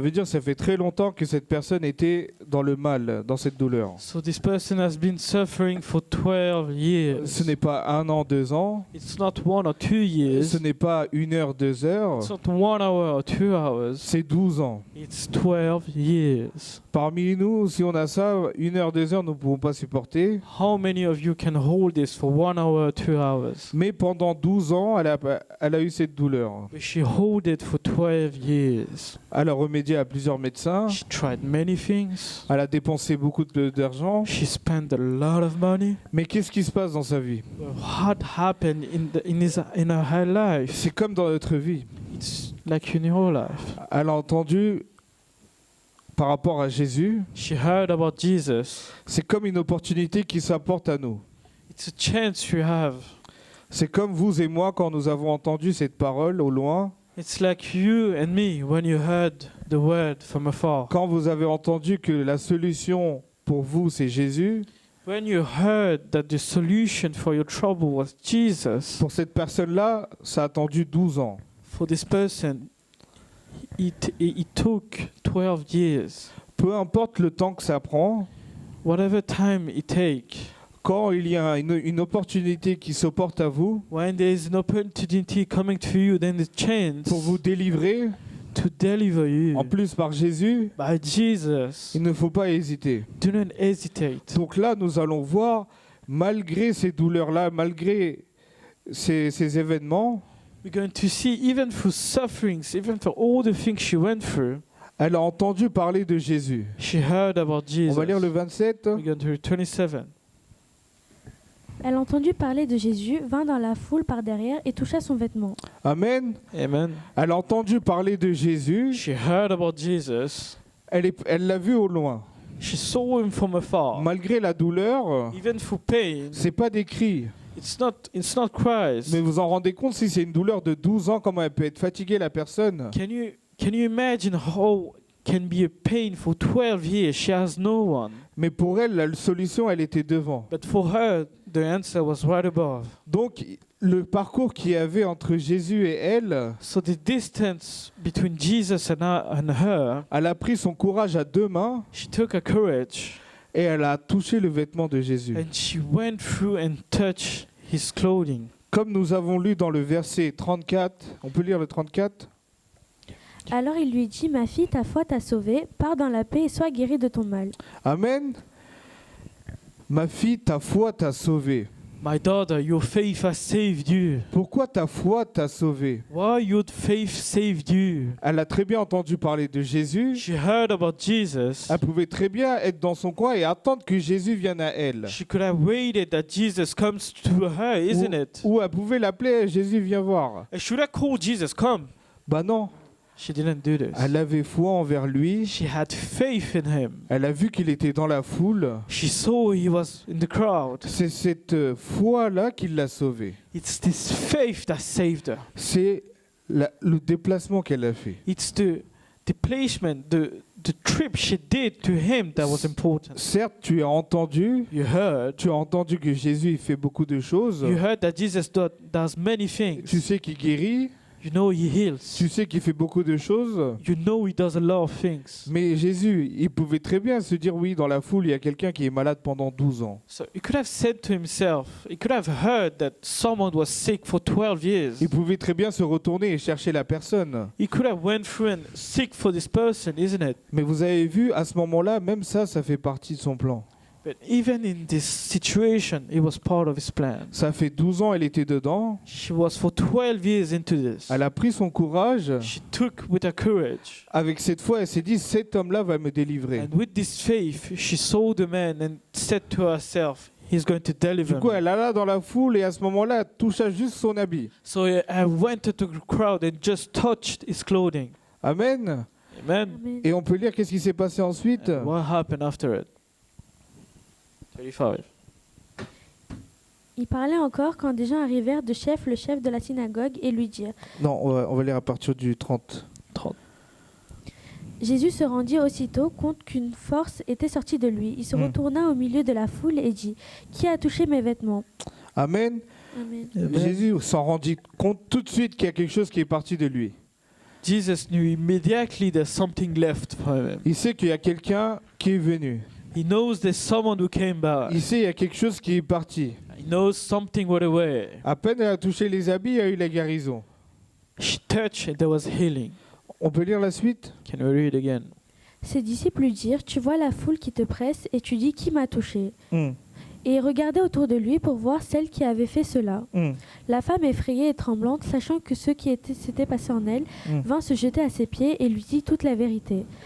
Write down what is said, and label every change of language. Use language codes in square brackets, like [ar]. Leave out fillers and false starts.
[fr] veut dire que ça fait très longtemps que cette personne était dans le mal, dans cette douleur. [en] So this person has been suffering for 12 years. [fr] Ce n'est pas 1 an, 2 ans. [en] It's not 1 or 2 years. [fr] Ce n'est pas 1 heure, 2 heures. [en] It's not 1 hour or 2 hours. [fr] C'est 12 ans. [en] It's 12 years. [fr] Parmi nous, si on a ça, 1 heure, 2 heures, nous ne pouvons pas supporter. [en] How many of you can hold this for 1 hour, 2 hours? [fr] Mais pendant 12 ans, elle a eu cette douleur. [en] But she held it for 12 years. [fr] Elle a remédié à plusieurs médecins. [en] She tried many things. [fr] Elle a dépensé beaucoup d'argent. [en] She spent a lot of money. [fr] Mais qu'est-ce qui se passe dans sa vie? [en] What happened in her life? [fr] C'est comme dans notre vie. [en] It's like in your life. [fr] Elle a entendu par rapport à Jésus. [en] She heard about Jesus. [fr] C'est comme une opportunité qui s'apporte à nous. [en] It's a chance you have. [fr] C'est comme vous et moi quand nous avons entendu cette parole au loin. [en] It's like you and me when you heard the word from afar. [fr] Quand vous avez entendu que la solution pour vous, c'est Jésus. [en] When you heard that the solution for your trouble was Jesus. [fr] Pour cette personne-là, ça a attendu 12 ans. [en] For this person, it took 12 years. [fr] Peu importe le temps que ça prend, [en] Whatever time it takes, [fr] quand il y a une opportunité qui s'opporte à vous [en] when there is an opportunity coming to you, then the chance [fr] pour vous délivrer, [en] to deliver you [fr] en plus par Jésus, [en] by Jesus, [fr] il ne faut pas hésiter. [en] do not hesitate. [fr] Donc là, nous allons voir, malgré ces douleurs-là, malgré ces événements, [en] We're going to see, even through sufferings, even for all the things she went through, [fr] elle a entendu parler de Jésus. [en] she heard about Jesus. [fr] On va lire le 27. [en] We're going to read 27. [fr] Elle entendit parler de Jésus, vint dans la foule par derrière et toucha son vêtement. Amen. Amen. Elle a entendu parler de Jésus. [en] She heard about Jesus. [fr] Elle l'a vu au loin. [en] She saw him from afar. [fr] Malgré la douleur, [en] Even through pain, [fr] c'est pas des cris. [en] it's not cries. [fr] Mais vous en rendez compte si c'est une douleur de 12 ans, comment elle peut être fatiguée la personne? [en] Can you imagine how can be a pain for 12 years? She has no one. [fr] Mais pour elle, la solution, elle était devant. [en] But for her, the answer was right above. [fr] Donc, le parcours qu'il y avait entre Jésus et elle, [en] So the distance between Jesus and her, [fr] elle a pris son courage à 2 mains [en] she took her courage [fr] et elle a touché le vêtement de Jésus. [en] and she went through and touched his clothing. [fr] Comme nous avons lu dans le verset 34, on peut lire le 34? Alors il lui dit, ma fille, ta foi t'a sauvée, pars dans la paix et sois guérie de ton mal. Amen. Ma fille, ta foi t'a sauvée. [en] My daughter, your faith has saved you. [fr] Pourquoi ta foi t'a sauvée? [en] Why your faith saved you? [fr] Elle a très bien entendu parler de Jésus. [en] She heard about Jesus. [fr] Elle pouvait très bien être dans son coin et attendre que Jésus vienne à elle. [en] She could have waited that Jesus comes to her, isn't it? [fr] Ou elle pouvait l'appeler, Jésus viens voir. [en] And should I call Jesus? Come. [fr] Bah non, [en] She didn't do this. [fr] elle avait foi envers lui. [en] She had faith in him. [fr] Elle a vu qu'il était dans la foule. [en] She saw he was in the crowd. [fr] C'est cette foi-là qui l'a sauvée. [en] It's this faith that saved her. [fr] C'est le déplacement qu'elle a fait. [en] It's the placement, the trip she did to him that was important. [fr] Certes, tu as entendu que Jésus il fait beaucoup de choses. [en] You heard that Jesus does many things. [fr] Tu sais qu'il guérit. [en] You know he heals. [fr] Tu sais qu'il fait beaucoup de choses. [en] You know he does a lot of things. [fr] Mais Jésus, il pouvait très bien se dire, oui, dans la foule, il y a quelqu'un qui est malade pendant 12 ans. [en] So he could have said to himself, he could have heard that someone was sick for 12 years. [fr] Il pouvait très bien se retourner et chercher la personne. [en] He could have went through and seek for this person, isn't it? [fr] Mais vous avez vu, à ce moment-là, même ça fait partie de son plan. [en] But even in this situation, it was part of his plan. [fr] Ça fait 12 ans, elle était dedans. [en] She was for 12 years into this. [fr] Elle a pris son courage. [en] She took with her courage. [fr] Avec cette foi, elle s'est dit, cet homme-là va me délivrer. [en] And with this faith, she saw the man and said to herself, he's going to deliver [fr] Du coup, [en] me. [fr] elle alla dans la foule et à ce moment-là, elle toucha juste son habit. [en] So I went to the crowd and just touched his clothing. Amen. Amen. Amen. [fr] Et on peut lire qu'est-ce qui s'est passé ensuite. [en] And what happened after it? [fr] 35. Il parlait encore quand des gens arrivèrent de chef, le chef de la synagogue, et lui dirent. Non, on va lire à partir du 30. 30. Jésus se rendit aussitôt compte qu'une force était sortie de lui. Il se retourna au milieu de la foule et dit, qui a touché mes vêtements? Amen. Amen. Amen. Jésus s'en rendit compte tout de suite qu'il y a quelque chose qui est parti de lui. [en] Jesus knew immediately there's something left for him. [fr] Il sait qu'il y a quelqu'un qui est venu. [en] He knows there's someone who came back. [fr] Il sait qu'il y a quelque chose qui est parti. [en] He knows something went away. [fr] À peine elle a touché les habits, il y a eu la guérison. [en] She touched and there was healing. [fr] On peut lire la suite? [en] Can we read again? [fr] Ses disciples lui dirent, tu vois la foule qui te presse et tu dis, qui m'a touché? Hmm. Et il regardait autour de lui pour voir celle qui avait fait cela. Hmm. La femme effrayée et tremblante, sachant que ce qui s'était passé en elle, vint se jeter à ses pieds et lui dit toute la vérité.